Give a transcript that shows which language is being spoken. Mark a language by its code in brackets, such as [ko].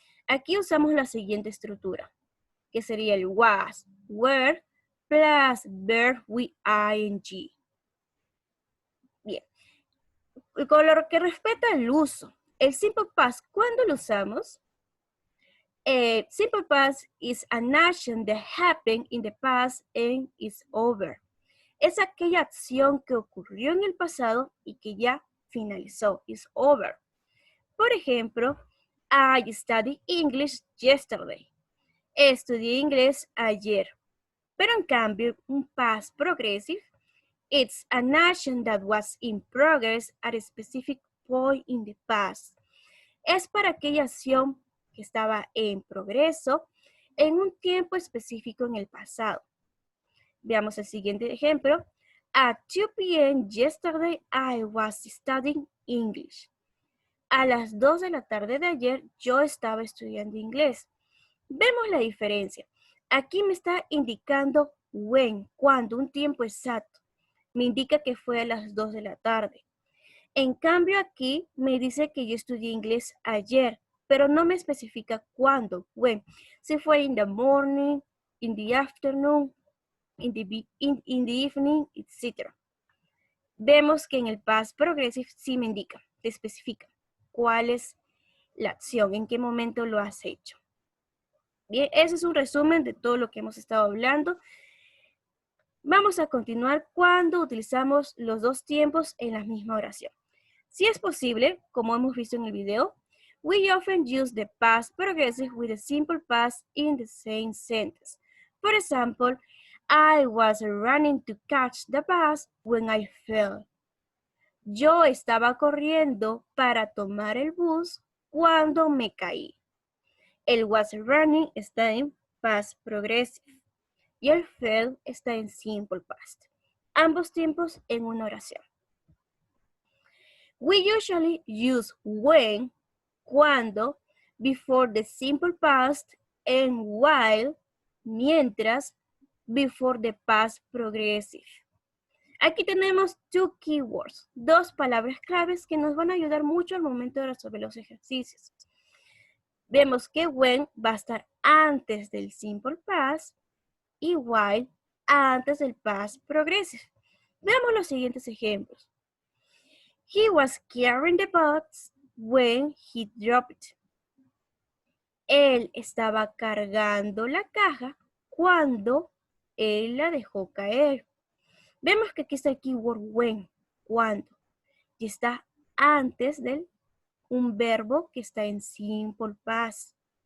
[es] Aquí usamos la siguiente estructura, que sería el [en] was, were, plus verb with ing. [es] Bien. Con lo que respecta al uso, el simple past, ¿cuándo lo usamos? [en] Simple past is an action that happened in the past and is over. [es] Es aquella acción que ocurrió en el pasado y que ya finalizó, [en] is over. [es] Por ejemplo, [en] I studied English yesterday. [es] Estudié inglés ayer. Pero en cambio, un [en] past progressive, it's an action that was in progress at a specific point in the past. [es] Es para aquella acción que estaba en progreso en un tiempo específico en el pasado. Veamos el siguiente ejemplo. [en] At 2 p.m. yesterday, I was studying English. [es] A las 2 de la tarde de ayer, yo estaba estudiando inglés. Vemos la diferencia. Aquí me está indicando when, cuando, un tiempo exacto. Me indica que fue a las 2 de la tarde. En cambio aquí me dice que yo estudié inglés ayer, pero no me especifica cuándo, when. Si fue [en] in the morning, in the afternoon, in the evening, etc. [es] Vemos que en el past progressive sí me indica, te especifica cuál es la acción, en qué momento lo has hecho. Bien, ese es un resumen de todo lo que hemos estado hablando. Vamos a continuar cuando utilizamos los dos tiempos en la misma oración. Si es posible, como hemos visto en el video, [en] we often use the past progressive with the simple past in the same sentence. For example, I was running to catch the bus when I fell. [es] Yo estaba corriendo para tomar el bus cuando me caí. El was running está en past progressive y el fell está en simple past. Ambos tiempos en una oración. [en] We usually use when, cuando, before the simple past, and while, mientras, before the past progressive. [es] Aquí tenemos [en] two keywords, [es] dos palabras claves que nos van a ayudar mucho al momento de resolver los ejercicios. Vemos que when va a estar antes del simple past y while antes del past progressive. Veamos los siguientes ejemplos. [en] He was carrying the box when he dropped it. [es] Él estaba cargando la caja cuando él la dejó caer. Vemos que aquí está el keyword when, cuando, y está antes de un verbo que está en simple past.